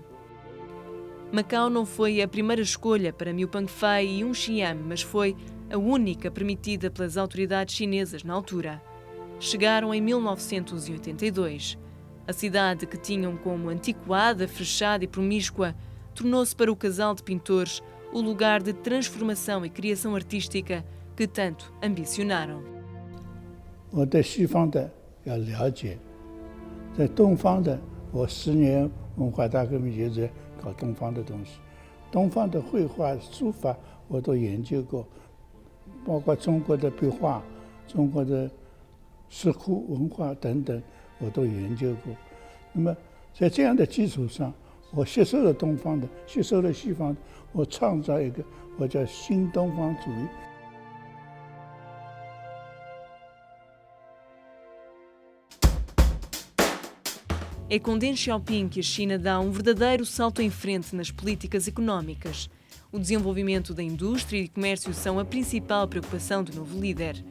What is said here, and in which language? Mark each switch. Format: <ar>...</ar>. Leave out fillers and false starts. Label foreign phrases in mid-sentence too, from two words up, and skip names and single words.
<pt>Macau não foi a primeira escolha para Miu Pengfei e Yun Xian, mas foi a única permitida pelas autoridades chinesas na altura. Chegaram em 1982. A cidade, que tinham como antiquada, fechada e promíscua, tornou-se para o casal de pintores o lugar de transformação e criação artística que tanto ambicionaram.</pt> <zh>我对西方的要了解，在东方的，我10年文化大革命就是搞东方的东西，东方的绘画、书法我都研究过，包括中国的壁画、中国的石窟文化等等，我都研究过。那么在这样的基础上，我吸收了东方的，吸收了西方的，我创造一个我叫新东方主义。</zh> <pt>É com Deng Xiaoping que a China dá um verdadeiro salto em frente nas políticas económicas. O desenvolvimento da indústria e comércio são a principal preocupação do novo líder.</pt>